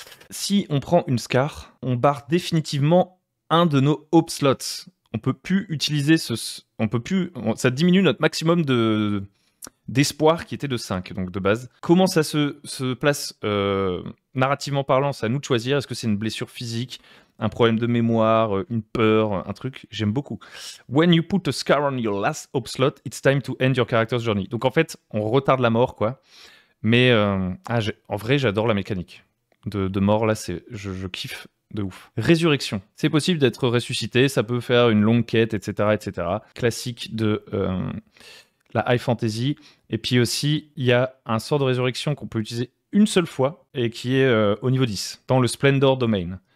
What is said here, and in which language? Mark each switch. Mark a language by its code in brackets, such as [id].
[fr] Si on prend une scar, on barre définitivement un de nos hope slots. On peut plus utiliser ça diminue notre maximum d'espoir qui était de 5, donc de base. Comment ça se place narrativement parlant, c'est à nous de choisir. Est-ce que c'est une blessure physique, un problème de mémoire, une peur, un truc? J'aime beaucoup. [en] When you put a scar on your last hope slot, it's time to end your character's journey. [fr] Donc en fait, on retarde la mort, quoi. Mais en vrai, j'adore la mécanique de mort, là, je kiffe de ouf. Résurrection. C'est possible d'être ressuscité, ça peut faire une longue quête, etc. etc. Classique de la high fantasy. Et puis aussi, il y a un sort de résurrection qu'on peut utiliser une seule fois et qui est au niveau 10, dans le Splendor Domain.